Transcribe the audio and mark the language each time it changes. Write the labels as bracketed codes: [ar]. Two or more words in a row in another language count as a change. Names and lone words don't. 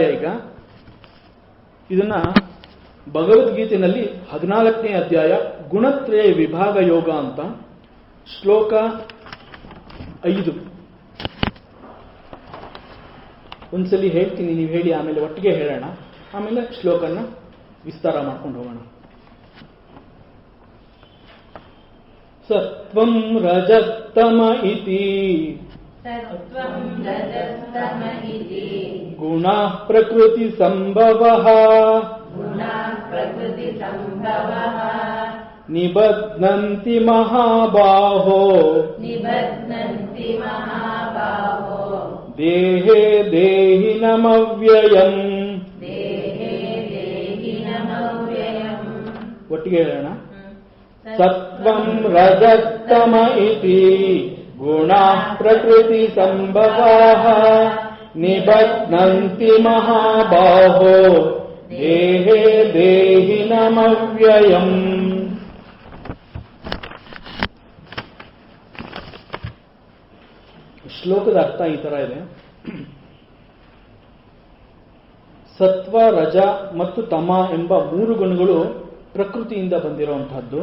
[kn] ಈಗ ಇದನ್ನ ಭಗವದ್ಗೀತೆಯಲ್ಲಿ 14ನೇ ಅಧ್ಯಾಯ ಗುಣತ್ರಯ ವಿಭಾಗ ಯೋಗ ಅಂತ ಶ್ಲೋಕ 5 ಒಂದ್ಸಲಿ ಹೇಳ್ತೀನಿ, ನೀವು ಹೇಳಿ, ಆಮೇಲೆ ಒಟ್ಟಿಗೆ ಹೇಳೋಣ, ಆಮೇಲೆ ಶ್ಲೋಕನ ವಿಸ್ತಾರ ಮಾಡ್ಕೊಂಡು ಹೋಗೋಣ. [sa] ಸತ್ವಂ ರಜಸ್ತಮ ಇತಿ ಗುಣ ಪ್ರಕೃತಿ ಸಂಭವಃ ನಿಬಧ್ನಂತಿ ಮಹಾಬಾಹೋ ದೇಹೇ ದೇಹಿನಮವ್ಯಯಂ. [kn] ಒಟ್ಟಿಗೆ ಹೇಳೋಣ. [sa] ಸತ್ವಂ ರಜಸ್ತಮ ಇತಿ ಗುಣ ಪ್ರಕೃತಿ ಸಂಭವಃ ನಿಬಧ್ನಂತಿ ಮಹಾಬಾಹೋ ದೇಹೇ ದೇಹಿನಮವ್ಯಯಂ. [kn] ಶ್ಲೋಕದ ಅರ್ಥ ಈ ತರ ಇದೆ. ಸತ್ವ, ರಜ ಮತ್ತು ತಮ ಎಂಬ ಮೂರು ಗುಣಗಳು ಪ್ರಕೃತಿಯಿಂದ ಬಂದಿರುವಂತಹದ್ದು.